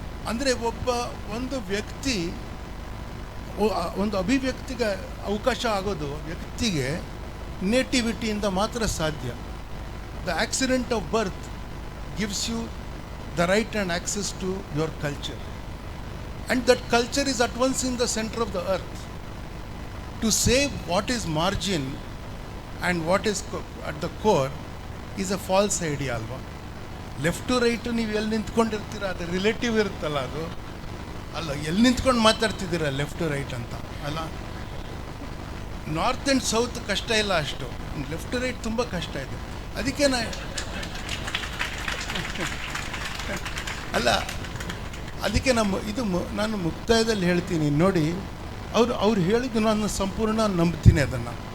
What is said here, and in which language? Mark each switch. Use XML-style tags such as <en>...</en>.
<kn>ಅಂದರೆ ಒಂದು ವ್ಯಕ್ತಿ, ಒಂದು ಅಭಿವ್ಯಕ್ತಿಗೆ ಅವಕಾಶ ಆಗೋದು ವ್ಯಕ್ತಿಗೆ ನೇಟಿವಿಟಿಯಿಂದ ಮಾತ್ರ ಸಾಧ್ಯ.</kn> <en>The accident of birth gives you the right and access to your culture. And that culture is at once in the center of the earth. To say what is margin and what is at the core is a false idea alva.</en> <kn>Left to right ನೀವು ಎಲ್ಲಿ ನಿಂತ್ಕೊಂಡಿರ್ತೀರ, ಅದು relative ಇರುತ್ತಲ್ಲ, ಅದು ಅಲ್ಲ. ಎಲ್ಲಿ ನಿಂತ್ಕೊಂಡು ಮಾತಾಡ್ತಿದ್ದೀರ left to right ಅಂತ ಅಲ್ಲ. ನಾರ್ತ್ ಆ್ಯಂಡ್ ಸೌತ್ ಕಷ್ಟ ಇಲ್ಲ ಅಷ್ಟು, ಲೆಫ್ಟ್ ಟು ರೈಟ್ ತುಂಬ ಕಷ್ಟ ಇದೆ. ಅದಕ್ಕೆ ಅದಕ್ಕೆ ನಾನು ಮುಕ್ತಾಯದಲ್ಲಿ ಹೇಳ್ತೀನಿ ನೋಡಿ, ಅವ್ರು ಹೇಳಿದ್ದು ನಾನು ಸಂಪೂರ್ಣ ನಂಬ್ತೀನಿ ಅದನ್ನು.</kn>